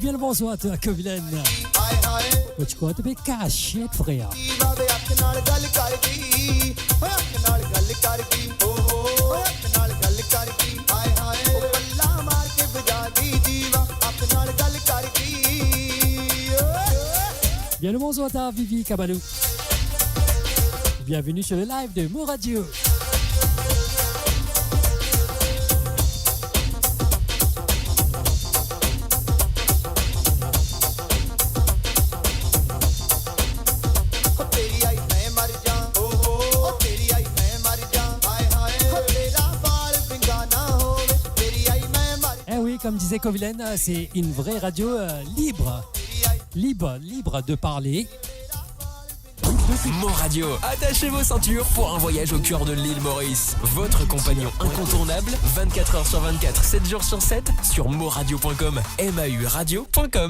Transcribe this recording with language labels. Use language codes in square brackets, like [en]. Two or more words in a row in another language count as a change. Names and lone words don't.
[fr] bonsoir à toi, Covilaine. [pa] ਹਾਏ ਹਾਏ ਕੁਛ ਕੋ ਤੇ ਕਾਸ਼ੇ ਫਰਿਆ ਜੀਵਾ ਵੇ ਅੱਖ ਨਾਲ ਗੱਲ ਕਰ ਗਈ ਓਏ ਅੱਖ ਨਾਲ ਗੱਲ ਕਰ ਗਈ ਓਏ ਅੱਖ ਨਾਲ ਗੱਲ ਕਰ ਗਈ ਹਾਏ ਹਾਏ ਉਹ ਪੱਲਾ ਮਾਰ ਕੇ ਵਜਾ ਦੀ ਜੀਵਾ ਅੱਖ ਨਾਲ ਗੱਲ ਕਰ ਗਈ [fr] Bien le bonsoir à Vivi Kabalou. Bienvenue sur le live de Mo Radio. [pa] ਤੇਰੀ ਆਈ ਮੈਂ ਮਰ ਜਾ ਓ ਤੇਰੀ ਆਈ ਮੈਂ ਮਰ ਜਾ ਹਾਏ ਹਾਏ ਤੇਰਾ ਬਾਲ ਪਿੰਗਾ ਨਾ ਹੋਵੇ ਤੇਰੀ ਆਈ ਮੈਂ ਮਰ [fr] Eh oui, comme disait Covilaine, c'est une vraie radio libre. Libre de parler. Mo Radio, attachez vos ceintures pour un voyage au cœur de l'île Maurice. Votre compagnon incontournable, 24 h sur 24, 7 jours sur 7, sur moradio.com, MAU-radio.com.